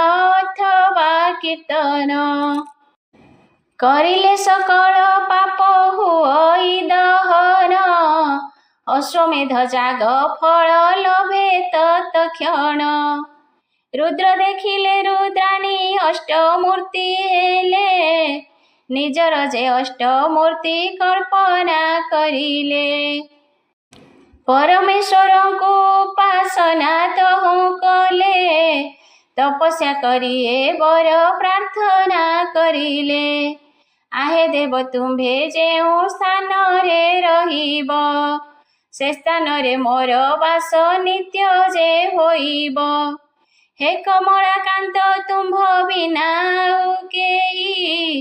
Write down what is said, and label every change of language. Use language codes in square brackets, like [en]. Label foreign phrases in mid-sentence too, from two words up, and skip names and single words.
[or] ଅଥବା କୀର୍ତ୍ତନ କରିଲେ ସକଳ ପାପ ହୁଅଇ ଦହନ ଅଶ୍ୱମେଧ ଯାଗ ଫଳ ଲଭେ ତତ୍କ୍ଷଣ ରୁଦ୍ର ଦେଖିଲେ ରୁଦ୍ରାଣୀ ଅଷ୍ଟମୂର୍ତ୍ତି ହେଲେ ନିଜର ଯେ ଅଷ୍ଟମୂର୍ତ୍ତି କଳ୍ପନା କରିଲେ ପରମେଶ୍ୱରଙ୍କୁ ଉପାସନା ତହୁଁ କଲେ ତପସ୍ୟା କରି ଏ ବର ପ୍ରାର୍ଥନା କରିଲେ ଆହେ ଦେବ ତୁମ୍ଭେ ଯେଉଁ ସ୍ଥାନରେ ରହିବ ସେ ସ୍ଥାନରେ ମୋର ବାସ ନିତ୍ୟ ଯେ ହୋଇବ ହେ କମଳାକାନ୍ତ ତୁମ୍ଭ ବିନା ଆଉ କେହି